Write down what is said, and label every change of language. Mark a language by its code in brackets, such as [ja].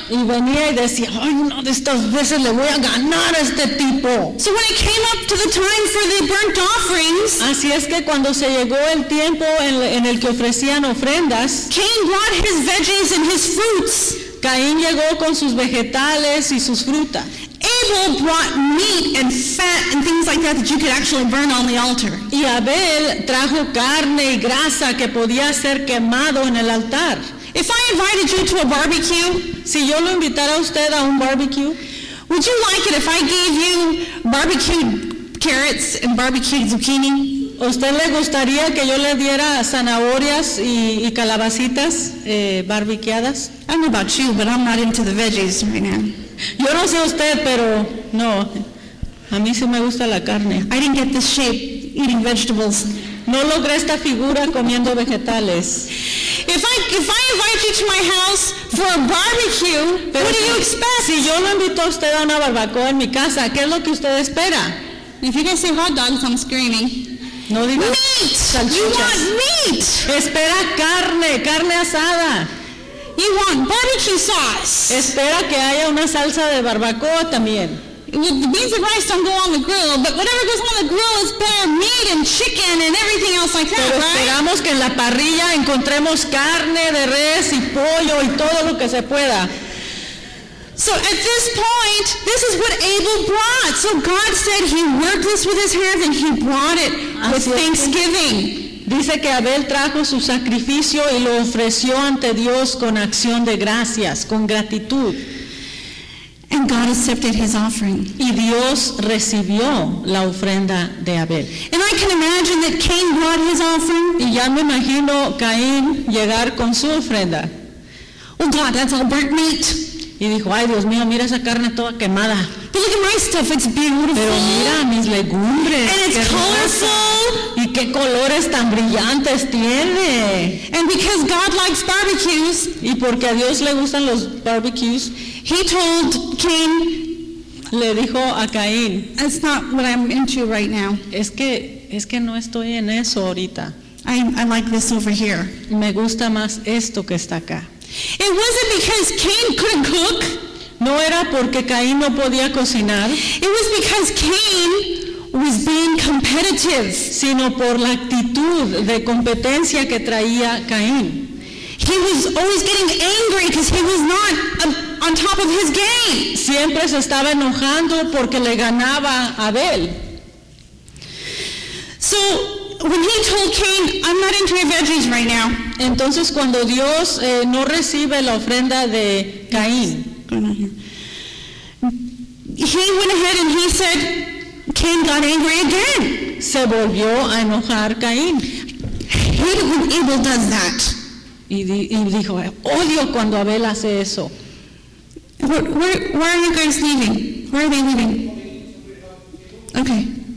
[es] Y venía y decía, ay, no, de estas veces le voy a ganar a este tipo. [en] So when it came up to the time for the burnt offerings, [es] así es que cuando se llegó el tiempo en el que ofrecían ofrendas, [en] Cain brought his veggies and his fruits. [es] Caín llegó con sus vegetales y sus frutas. [en] Abel brought meat and fat and things like that that you could actually burn on the altar. [es] Y Abel trajo carne y grasa que podía ser quemado en el altar. [en] If I invited you to a barbecue, [es] si yo lo invitara a usted a un barbecue, [en] would you like it if I gave you barbecued carrots and barbecued zucchini? [es] ¿Usted le gustaría que yo le diera zanahorias y calabacitas barbequeadas? [en] I don't know about you, but I'm not into the veggies right now. [es] Yo no sé usted, pero no. A mí sí me gusta la carne. [en] I didn't get this shape eating vegetables. [es] No logré esta figura comiendo vegetales. [en] If I invite you to my house for a barbecue, pero what do you expect? [es] Si yo lo invito a usted a una barbacoa en mi casa, ¿qué es lo que usted espera? [en] If you guys see hot dogs, I'm screaming. [es] No digo [en] meat. Salchichas. You want meat. [es] Espera carne, carne asada. [en] You want barbecue sauce. [es] Espera que haya una salsa de barbacoa también. [en] The beans and rice don't go on the grill, but whatever goes on the grill is better. Meat and chicken and everything else like that, [es] pero esperamos, Esperamos que en la parrilla encontremos carne de res y pollo y todo lo que se pueda. [en] So at this point, this is what Abel brought. So God said he worked this with his hands and he brought it with thanksgiving. [es] Dice que Abel trajo su sacrificio y lo ofreció ante Dios con acción de gracias, con gratitud. [en] And God accepted his offering. [es] Y Dios recibió la ofrenda de Abel. [en] And I can imagine that Cain brought his offering. [es] Y ya me imagino Caín llegar con su ofrenda. [en] Oh God, that's all burnt meat. [es] Y dijo, ay Dios mío, mira esa carne toda quemada. [en] But look at my stuff, it's beautiful. [es] Pero mira mis legumbres. [en] And it's colorful. [es] Y qué colores tan brillantes tiene. [en] And because God likes barbecues, [es] y porque a Dios le gustan los barbecues, [en] he told Cain, [es] le dijo a Caín, [en] that's not what I'm into right now. [es] Es que no estoy en eso ahorita. [en] I like this over here. [es] Me gusta más esto que está acá. [en] It wasn't because Cain couldn't cook. [es] No era porque Caín no podía cocinar. [en] It was because Cain was being competitive. [es] Sino por la actitud de competencia que traía Caín. [en] He was always getting angry because he was not on top of his game. [es] Siempre se estaba enojando porque le ganaba a Abel. [en] So when he told Cain, I'm not into your veggies right now. [es] Entonces cuando Dios no recibe la ofrenda de Caín, [en] he went ahead and he said, Cain got angry again. [es] Se volvió a enojar Caín. [en] I hate it when Abel does that. [es] Y dijo, odio cuando Abel hace eso. [en] Where are you guys leaving? Where are they leaving? Okay.